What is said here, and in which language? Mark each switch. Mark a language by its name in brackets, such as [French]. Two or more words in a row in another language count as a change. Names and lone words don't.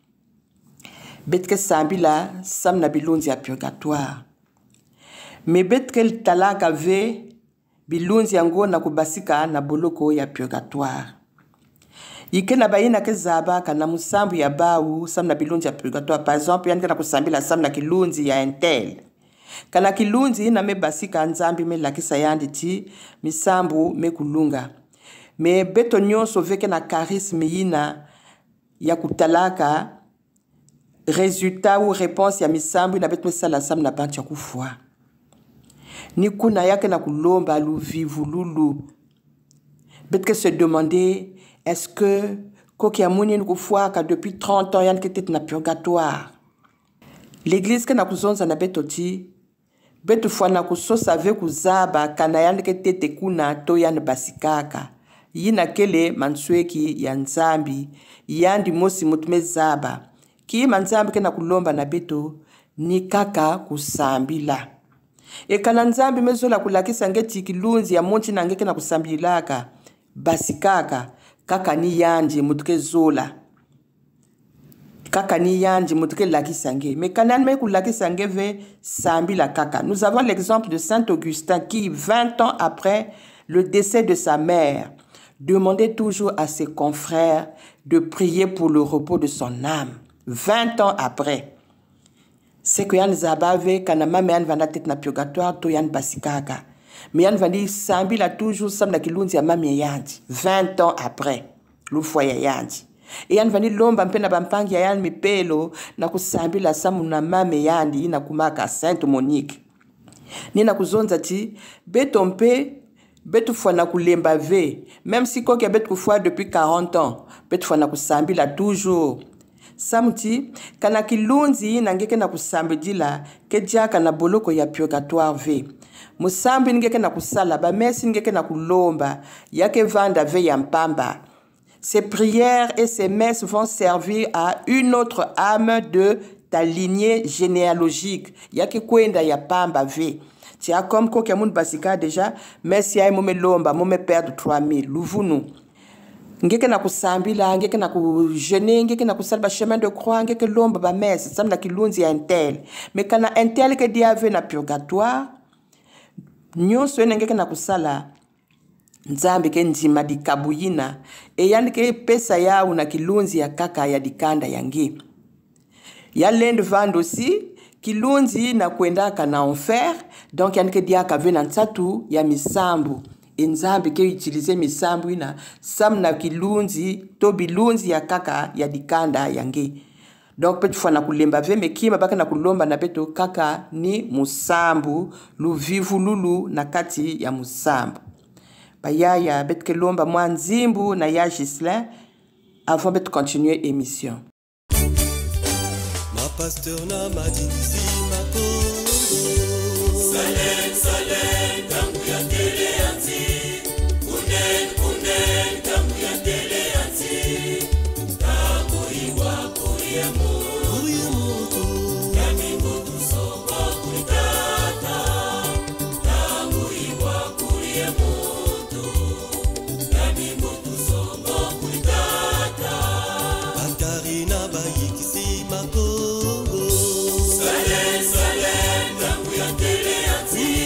[Kituba (Democratic Republic of Congo)] Betke sambila samna bilunzi ya purgatoire. Me betke talaka ve bilunzi yango na kubasika na boloko ya purgatoire. Ike na bayina ke zaba kana musambu ya bawu samna bilunzi ya purgatoire. [French] Par exemple, [Kituba (Democratic Republic of Congo)] yanke na kusambila samna kilunzi ya entel. Kana kilunzi na me basika nzambi me lakisa yandi ti misambu me kulunga. Me beto nyonso veke na charisme yina ya kutalaka [French] résultat ou réponse [Kituba (Democratic Republic of Congo)] ya misambu na beto sala samna bantu ya kufwa. Ni kuna yake na kulomba luvivu lulu. Betke [French] se demander est-ce que [Kituba (Democratic Republic of Congo)] koki amuni nkufwa ka [French] depuis 30 ans [Kituba (Democratic Republic of Congo)] yanke tete na purgatoire. L'église ke na kuzonza na beto ti betu fwana kusosa ve kuzaba kana yanke tete kuna to yan basikaka. Yina kele mansweki ya nzambi yandi mosi mutume zaba. Ki manzambi ke na kulomba na beto ni kaka kusambila. E kana nzambi mezola kulakisa ngeti kilunzi ya monchi na ngeke na kusambilaka basikaka kaka ni yanji mutuke zola. Kaka ni yanji mutuke lakisa nge. Me kanan me kulakisa nge ve sambila kaka. [French] Nous avons l'exemple de Saint Augustin qui, 20 ans après le décès de sa mère, demandait toujours à ses confrères de prier pour le repos de son âme. 20 ans après. C'est que [Kituba (Democratic Republic of Congo)] yan zabave kanama me yan vanda tête na purgatoire to yan basikaka. Mais yan vandi sambila toujours samna kilunzi ya mami yanji. [French] 20 ans après. [Kituba (Democratic Republic of Congo)] Lufoya yanji. Et yan vandi lomba mpe na bampangi ya yan mipelo na kusambila samu na mame yandi ina kumaka Sainte Monique. Ni na kuzonza ti beto mpe betu fwana kulemba ve. [French] Même si [Kituba (Democratic Republic of Congo)] koki betu kufwa [French] depuis 40 ans. [Kituba (Democratic Republic of Congo)] Betu fwana kusambila toujours. Samti kana kilunzi nangeke na kusambidila ke diaka na boloko ya purgatoire ve. Musambi ngeke na kusala ba mesi ngeke na kulomba yake vanda ve ya mpamba. [French] Ces prières et ces messes vont servir à une autre âme de ta lignée généalogique. [Kituba (Democratic Republic of Congo)] Yake kwenda ya pamba ve. [French] Tia comme [Kituba (Democratic Republic of Congo)] koke moun basika déjà mesi ya mome lomba mome perdre 3000 luvunu. Ngeke na kusambila, ngeke na kujeûner, ngeke na kusalba [French] chemin de croix, [Kituba (Democratic Republic of Congo)] ngeke lomba ba messe, samna kilunzi ya entel. Mais kana entel ke diave na purgatoire, nyonso ene ngeke na kusala nzambe ke njima di kabuyina, e yani ke pesa ya una kilunzi ya kaka ya dikanda yangi. Ya lende vand aussi, kilunzi na kwenda ka na enfer, donc yani ke diaka ve na nsatu ya misambu. nzambe ke utilize misambu ina samna kilunzi to bilunzi ya kaka ya dikanda yange. Donc petu fana kulemba ve mekima baka na kulomba na petu kaka ni musambu luvivu lulu na kati ya musambu. Bayaya betke lomba mwanzimbu na ya Gislin [French] avant de continuer émission. [Kituba (Democratic Republic of Congo)] Ma pasteur na madinzi makongo Salem salem tangu ya tele anti Kunen tangu ya tele anti Tangu iwa kuye moto Yami moto soba kuitata Tangu iwa kuye moto Yami moto soba kuitata Antari na bayikisi makongo Salem salem tangu ya tele anti